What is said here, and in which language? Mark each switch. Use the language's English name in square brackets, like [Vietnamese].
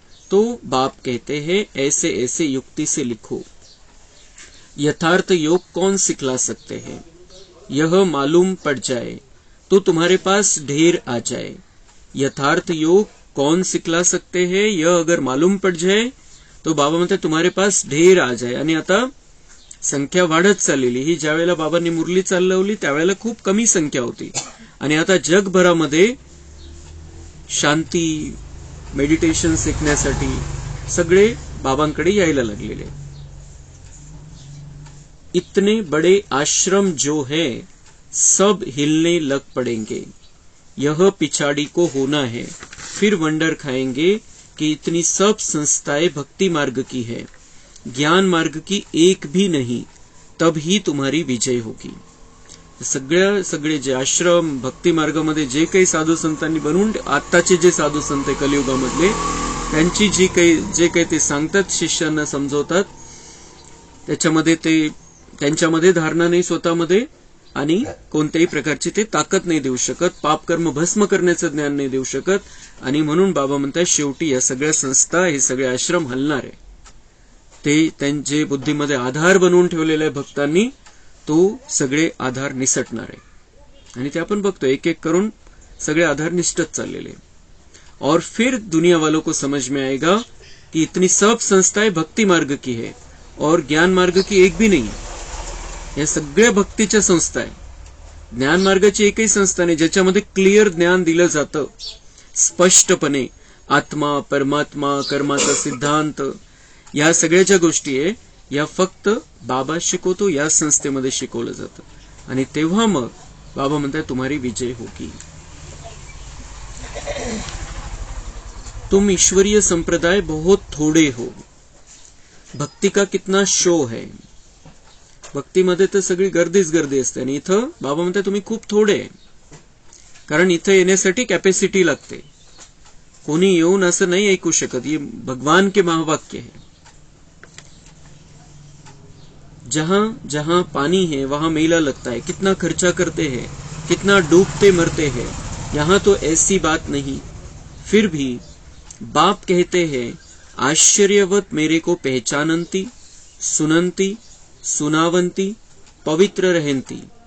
[Hindi] तो बाप कहते हैं, ऐसे ऐसे युक्ति से लिखो. यथार्थ योग कौन सिखला सकते हैं? यह मालूम पड़ जाए तो तुम्हारे पास ढेर आ जाए. यथार्थ योग कौन सिखला सकते हैं, यह अगर मालूम पड़ जाए तो [Marathi] बाबा म्हणतात [Hindi] तुम्हारे पास ढेर आ जाए. [Marathi] आणि आता संख्या वाढत चाललेली. ही ज्या वेळेला बाबांनी मुरली चालवली त्यावेळेला खूप कमी संख्या होती, आणि आता जगभरामध्ये शांती मेडिटेशन शिकण्यासाठी सगळे बाबांकडे यायला लागलेले. [Hindi] इतने बड़े आश्रम जो है सब हिलने लग पड़ेंगे. यह पिछाड़ी को होना है, फिर वंडर खाएंगे कि इतनी सब संस्थाएं भक्ति मार्ग की है, ज्ञान मार्ग की एक भी नहीं. तब ही तुम्हारी विजय होगी. [Marathi] सगळे जे आश्रम भक्ती मार्गामध्ये जे काही साधू संतांनी बनवून, आत्ताचे जे साधू संत कलियुगामधले, त्यांची जे काही ते सांगतात, शिष्यांना समजवतात, त्याच्यामध्ये ते त्यांच्यामध्ये धारणा नाही स्वतःमध्ये, आणि कोणत्याही प्रकारची ते ताकद नाही देऊ शकत. पाप कर्म भस्म करण्याचं ज्ञान नाही देऊ शकत. आणि म्हणून बाबा म्हणतात शेवटी या सगळ्या संस्था, हे सगळे आश्रम हलणार आहे. ते त्यांचे बुद्धीमध्ये आधार बनवून ठेवलेल्या भक्तांनी तो सगळे आधार निसटणार आहे. आणि ते आपण बघतो एक एक करून सगळे आधार निसटत चाललेले. [Hindi] और फिर दुनिया वालों को समझ में आएगा कि इतनी सब संस्थाएं भक्ति मार्ग की है और ज्ञान मार्ग की एक भी नहीं. [Marathi] या सगळ्या भक्तीच्या संस्था आहे. ज्ञान मार्गाची एकही संस्था नाही ज्याच्यामध्ये क्लिअर ज्ञान दिलं जातं स्पष्टपणे. आत्मा, परमात्मा, कर्माचा सिद्धांत, या सगळ्या ज्या गोष्टी आहे या फक्त बाबा शिकवतो, या संस्थेमध्ये शिकवलं जातं. आणि तेव्हा मग बाबा म्हणतात [Hindi] तुम्हारी विजय होगी. तुम ईश्वरीय संप्रदाय बहुत थोड़े हो. भक्ति का कितना शो है. [Marathi] भक्तीमध्ये तर सगळी गर्दीच गर्दी असते, आणि इथं बाबा म्हणतात तुम्ही खूप थोडे. कारण इथं येण्यासाठी कॅपॅसिटी लागते. कोणी येऊन असं नाही ऐकू शकत. [Hindi] ये भगवान के महावाक्य है. जहां जहां पानी है वहां मेला लगता है. कितना खर्चा करते हैं, कितना डूबते मरते हैं. यहाँ तो ऐसी बात नहीं. फिर भी बाप कहते हैं आश्चर्यवत मेरे को पहचानंती, सुनंती, सुनावंती, पवित्र रहंती.